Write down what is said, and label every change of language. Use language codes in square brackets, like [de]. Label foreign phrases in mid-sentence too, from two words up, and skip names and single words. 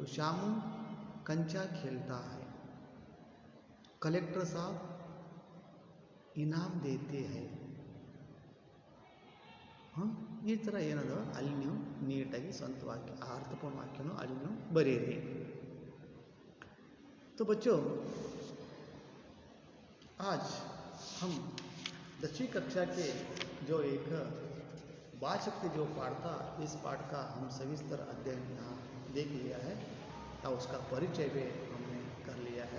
[hi] शामू कंचा खेलता है, कलेक्टर साब इनाम देते है. [kn] ಈ ಥರ ಏನದ ಅಲ್ಲಿ ನೀವು ನೀಟಾಗಿ ಸ್ವಂತ ವಾಕ್ಯ, ಆ ಅರ್ಥಪೂರ್ಣ ವಾಕ್ಯನು ಅಲ್ಲಿ ನೀವು ಬರೀರಿ. [hi] तो बच्चों, आज हम 10वीं कक्षा के जो एक बाल शक्ति जो पाठ था, इस पाठ का हम सविस्तर अध्ययन यहाँ देख लिया है और उसका परिचय भी हमने कर लिया है.